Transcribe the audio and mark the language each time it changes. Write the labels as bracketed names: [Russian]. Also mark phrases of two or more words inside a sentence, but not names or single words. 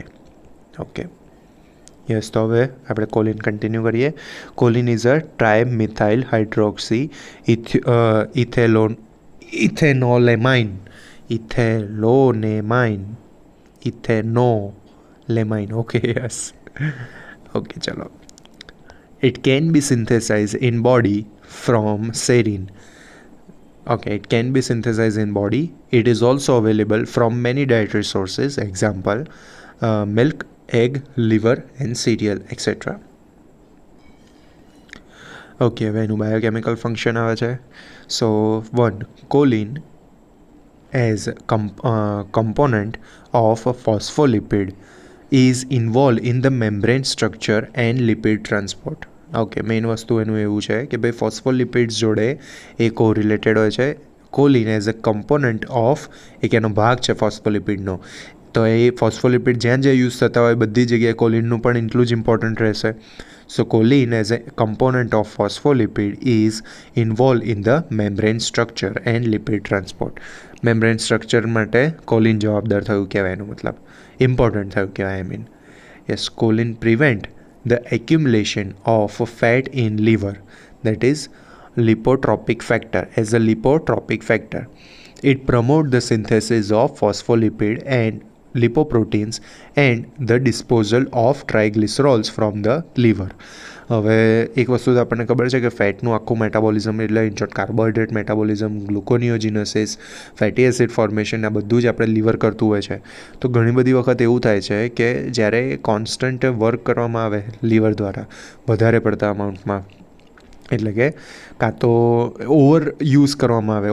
[English] okay, yes. [Gujarati] તો હવે આપણે કોલિન કન્ટિન્યુ કરીએ. [English] choline is a trimethyl hydroxy ethanolamine. okay, yes. [Gujarati] ઓકે, ચલો. [English] It can be synthesized in body from serine. Okay, it can be synthesized in body. It is also available from many dietary sources, example, milk, egg, liver and cereal, etc. [Gujarati] ઓકે, હવે એનું બાયોકેમિકલ ફંક્શન આવે છે. [English] so 1, choline as component of a phospholipid is involved in the membrane structure and lipid transport. [Gujarati] ઓકે, મેઇન વસ્તુ એનું એવું છે કે ભાઈ ફોસ્ફોલિપિડ્સ જોડે એ કોરિલેટેડ હોય છે. [English] choline as a component of [Gujarati] એક એનો ભાગ છે ફોસ્ફોલિપિડનો, તો એ ફોસ્ફોલિપિડ જ્યાં યુઝ થતા હોય બધી જગ્યાએ કોલિનનું પણ એટલું જ ઇમ્પોર્ટન્ટ રહેશે. [English] So choline as a component of phospholipid is involved in the membrane structure and lipid transport. Membrane structure [Gujarati] માટે choline જવાબદાર થયું કહેવાય, એનું મતલબ ઇમ્પોર્ટન્ટ થયું કહેવાય. [English] I mean, yes, choline prevent the accumulation of fat in liver, that is lipotropic factor. As a lipotropic factor, it promotes the synthesis of phospholipid and lipoproteins and the disposal of triglycerols from the liver. [Gujarati] હવે એક વસ્તુ તો આપણને ખબર છે કે ફેટનું આખું મેટાબોલિઝમ એટલે [English] in short carbohydrate metabolism, gluconeogenesis, fatty acid formation, [Gujarati] આ બધું જ આપણે લીવર કરતું હોય છે. તો ઘણી બધી વખત એવું થાય છે કે જ્યારે [English] constant work [Gujarati] કરવામાં આવે લીવર દ્વારા વધારે પડતા અમાઉન્ટમાં, એટલે કે કાં તો [English] overuse [Gujarati] કરવામાં આવે.